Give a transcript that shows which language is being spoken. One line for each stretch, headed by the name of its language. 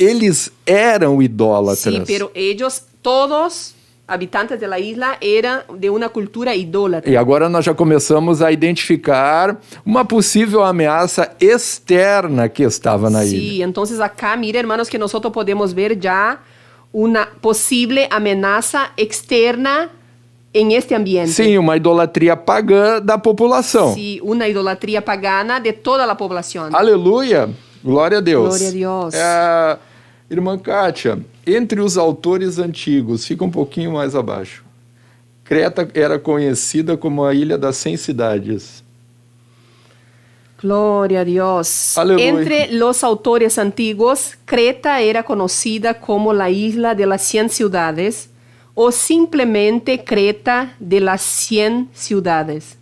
Portuguese: Eles eram idólatras.
Spanish: Sí, pero ellos, todos habitantes de la isla, eran de una cultura idólatra.
Portuguese: E agora nós já começamos a identificar uma possível ameaça externa que estava na ilha.
Spanish: Sí, entonces acá, mire, hermanos, que nosotros podemos ver ya una posible amenaza externa en este ambiente.
Portuguese: Sim, uma idolatria pagã da população.
Spanish: Sí, una idolatría pagana de toda la población.
Portuguese: Aleluia! Glória a Deus. Glória a Deus. Irmã Kátia, entre os autores antigos, fica um pouquinho mais abaixo. Creta era conhecida como a Ilha das 100 Cidades.
Spanish: Gloria a Dios. Aleluya. Entre los autores antiguos, Creta era conocida como la isla de las 100 ciudades o simplemente Creta de las 100 ciudades.